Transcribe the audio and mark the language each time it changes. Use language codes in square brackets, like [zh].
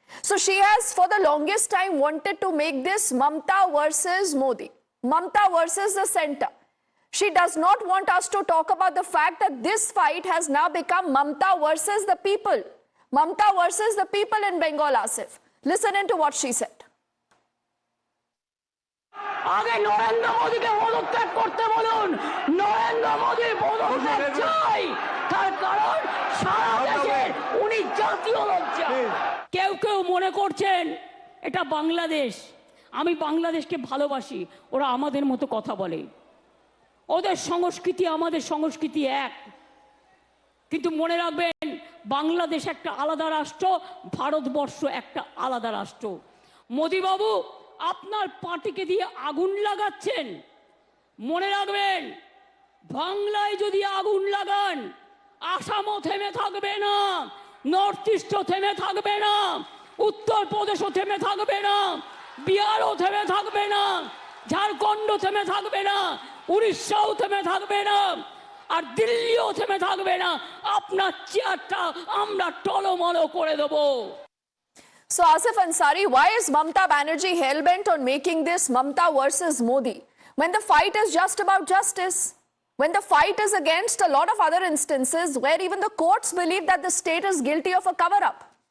[en] So she has, for the longest time, wanted to make this Mamata versus Modi. Mamata versus the center. She does not want us to talk about the fact that this fight has now become Mamata versus the people. Mamata versus the people in Bengal, Asif. Listen into what she said. [bn] আগে নরেন্দ্র মোদীকে পদত্যাগ করতে বলুন নরেন্দ্র মোদী পদত্যাগ চাই তার কারণ সারা দেশের উনি জাতীয় লজ্জা কেউ কেউ মনে করছেন এটা বাংলাদেশ আমি বাংলাদেশকে ভালোবাসি ওরা আমাদের মতো কথা বলে ওদের সংস্কৃতি আমাদের সংস্কৃতি এক কিন্তু মনে রাখবেন বাংলাদেশ একটা আলাদা রাষ্ট্র ভারতবর্ষ একটা আলাদা রাষ্ট্র মোদি বাবু আপনার পার্টিকে দিয়ে আগুন লাগাচ্ছেন মনে রাখবেন বাংলায় যদি আগুন লাগান আসামও থেমে থাকবে না নর্থ ইস্টও থেমে থাকবে না উত্তরপ্রদেশও থেমে থাকবে না বিহারও থেমে থাকবে না ঝাড়খণ্ডও থেমে থাকবে না উড়িষ্যাও থেমে থাকবে না আর দিল্লিও থেমে থাকবে না আপনার চেয়ারটা আমরা টলমল করে দেব [en] So Asif Ansari, why is Mamata Banerjee hell-bent on making this Mamata versus Modi when the fight is just about justice? When the fight is against a lot of other instances where even the courts believe that the state is guilty of a cover-up?